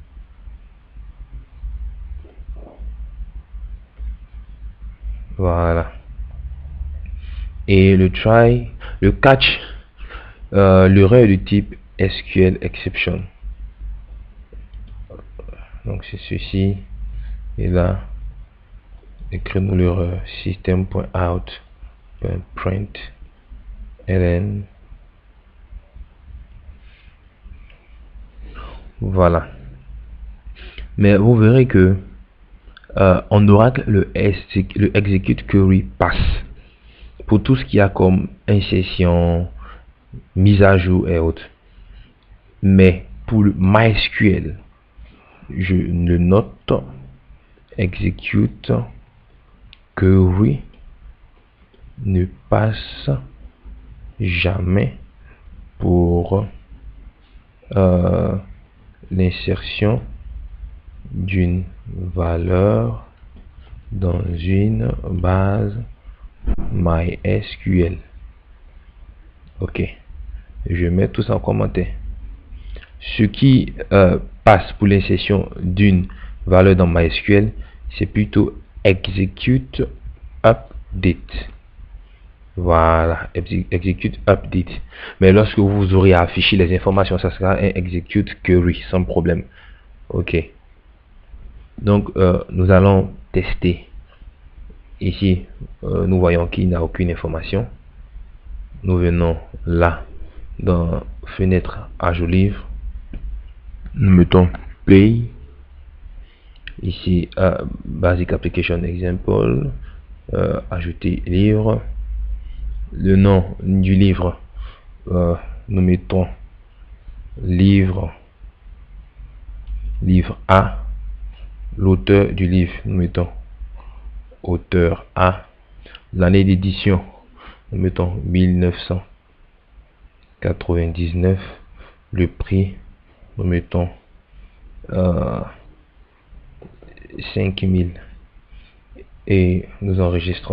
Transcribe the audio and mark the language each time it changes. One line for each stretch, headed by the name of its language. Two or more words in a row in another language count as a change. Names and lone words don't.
French: Voilà. Et le try, le catch, l'erreur du type
English: SQL exception.
French: Donc c'est ceci. Et là, écrivons l'erreur system.out.print ln. Voilà. Mais vous verrez que en Oracle, le
English: execute query
French: passe pour tout ce qui a comme insertion, mise à jour et autres. Mais pour le MySQL, je le note
English: execute query
French: ne passe jamais pour l'insertion d'une valeur dans une base MySQL. Ok, je mets tout ça en commentaire. Ce qui passe pour l'insertion d'une valeur dans MySQL, c'est plutôt
English: execute update.
French: Voilà,
English: execute update.
French: Mais lorsque vous aurez affiché les informations, ça sera un
English: execute query
French: sans problème. Ok. Donc nous allons tester. Ici nous voyons qu'il n'a aucune information. Nous venons là dans fenêtre ajout livre, nous mettons play. Ici
English: basic application example,
French: ajouter livre, le nom du livre, nous mettons livre A, l'auteur du livre, nous mettons auteur A, l'année d'édition, nous mettons 1999, le prix, nous mettons 5000 et nous enregistrons.